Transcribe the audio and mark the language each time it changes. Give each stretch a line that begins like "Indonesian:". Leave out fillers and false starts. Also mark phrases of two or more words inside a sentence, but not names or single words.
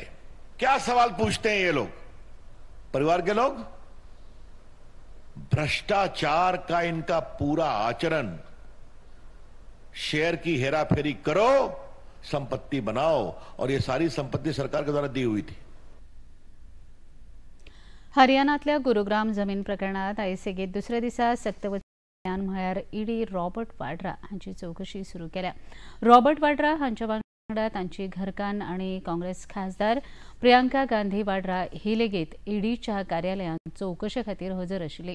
Hindi: क्या सवाल पूछते हैं ये लोग, परिवार के लोग? भ्रष्टाचार का इनका पूरा आचरण, शेयर की हेराफेरी करो, संपत्ति बनाओ, और ये सारी संपत्ति सरकार के द्वारा दी हुई थी.
Konkani: हरियाणातल्या गुरुग्राम जमीन प्रकरणात आयज सेगीत दुसऱ्या दिसा सक्तवसुली म्हळ्यार ईडी रॉबर्ट वाड्रा हांची चौकशी सुरू केल्या. रॉबर्ट वाड्रा हांच्या वांगडा तांची घरकान्न आनी काँग्रेस खासदार प्रियांका गांधी वाड्रा ही लेगीत ईडीच्या कार्यालयांत चौकशे खातीर हजर आशिल्ली.